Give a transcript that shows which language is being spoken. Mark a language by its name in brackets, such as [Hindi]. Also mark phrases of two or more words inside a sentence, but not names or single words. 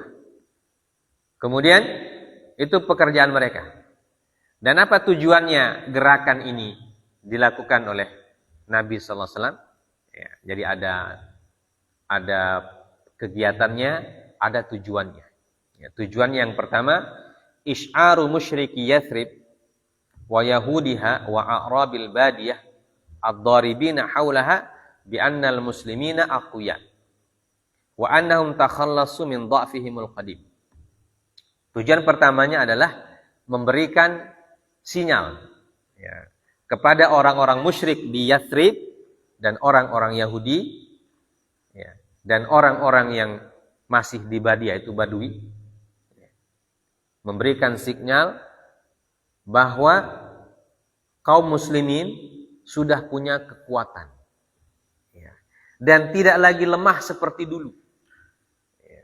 [Indonesian] Kemudian itu pekerjaan mereka. Dan apa tujuannya gerakan ini dilakukan oleh Nabi [Arabic] صلى الله عليه وسلم? [Indonesian] Ya, jadi ada kegiatannya, ada tujuannya. Ya, tujuan yang pertama, [Arabic] إشعار مشركي يثرب ويهودها وأعراب البادية الضاربين حولها بأن المسلمين أقوياء وأنهم تخلصوا من ضعفهم القديم. [Indonesian] Tujuan pertamanya adalah memberikan sinyal ya, kepada orang-orang musyrik di Yathrib dan orang-orang Yahudi ya, dan orang-orang yang masih di Badiyah itu Badui, memberikan sinyal bahwa kaum muslimin sudah punya kekuatan ya, dan tidak lagi lemah seperti dulu ya.